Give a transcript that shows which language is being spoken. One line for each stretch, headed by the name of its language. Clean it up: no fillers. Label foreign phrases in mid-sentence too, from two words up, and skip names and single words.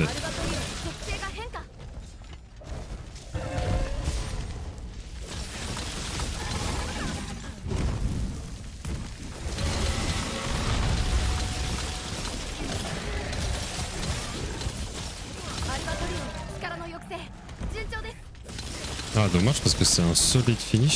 Japanese: アルバトリオンの属性が変化。 アルバトリオンの力の抑制順調です。
French: Ah, dommage parce que c'est un solide finish.